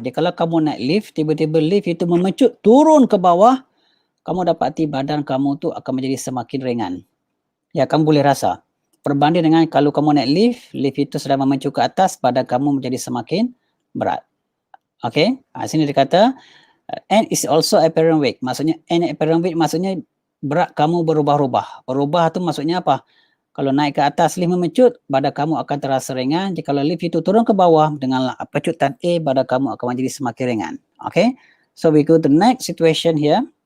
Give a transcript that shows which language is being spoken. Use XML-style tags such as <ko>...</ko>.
<ms>Jadi kalau kamu naik lift, tiba-tiba lift itu memecut turun ke bawah, kamu dapati badan kamu tu akan menjadi semakin ringan. Ya, kamu boleh rasa. Berbanding dengan kalau kamu naik lift itu sedang memecut ke atas, badan kamu menjadi semakin berat. Okay? Sini dia kata,</ms> <en>N is also apparent weight.</en> <ms>Maksudnya, N apparent weight maksudnya berat kamu berubah-ubah. Berubah tu maksudnya apa? Kalau naik ke atas lift memecut, badan kamu akan terasa ringan. Jika kalau lift itu turun ke bawah dengan pecutan A, badan kamu akan menjadi semakin ringan.</ms> <en>Okay, so we go to the next situation here.</en>